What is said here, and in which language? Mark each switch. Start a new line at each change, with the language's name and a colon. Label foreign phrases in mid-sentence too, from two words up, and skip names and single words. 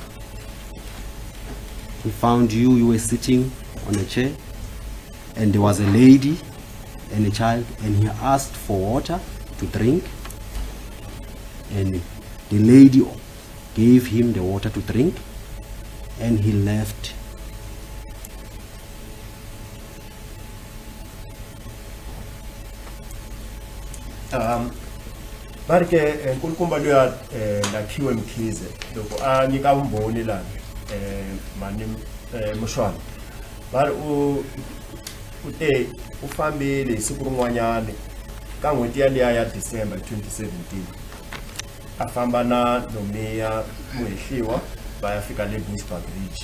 English: He found you were sitting on a chair, and there was a lady and a child, and he asked for water to drink, and the lady gave him the water to drink, and he left.
Tsonga: Barke nkulukumba luya Lakiwe Mkhize loko a nyika vumbhoni lana mani Mushwana bari u te u fambile siku rin'wanyana ka n'hweti yaliya ya December 2017 a famba na Nomia Ndlovu va ya fika le Bushbuck Ridge.